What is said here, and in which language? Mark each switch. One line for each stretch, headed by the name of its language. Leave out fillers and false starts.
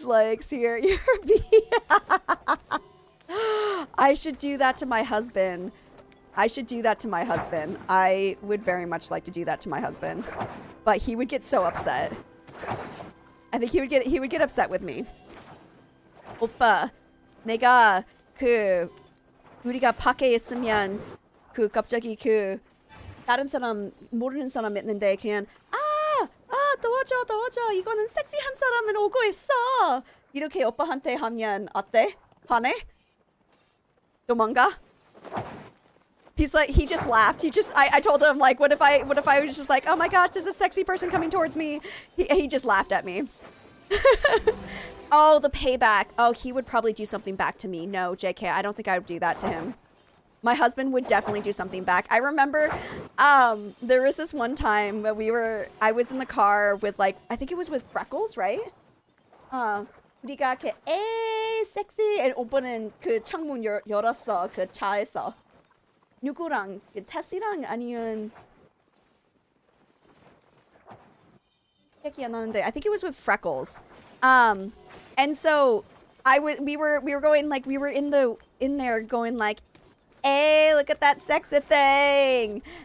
English: Like, so you're I should do that to my husband. I should do that to my husband. I would very much like to do that to my husband. But he would get so upset. I think he would get upset with me.
Korean: 오빠, 내가 우리가 밖에 있으면 갑자기 다른 사람 모르는 사람 있는데 그냥 도와줘 이거는 섹시한 사람은 오고 있어 이렇게 오빠한테 하면 어때? 화내? 도망가?
English: He's like, he just laughed. I told him like, what if I was just like, oh my gosh, there's a sexy person coming towards me. He just laughed at me. Oh, the payback. Oh, he would probably do something back to me. No, JK, I don't think I would do that to him. My husband would definitely do something back. I remember there was this one time where I was in the car with like, I think it was with Freckles, right?
Korean: 우리가 섹시 and 오빠는 창문 열었어. 차에서. 누구랑? 테스랑 아니면 기억이 안 나는데
English: I think it was with Freckles. And so we were going like we were in there going like, hey, look at that sexy thing.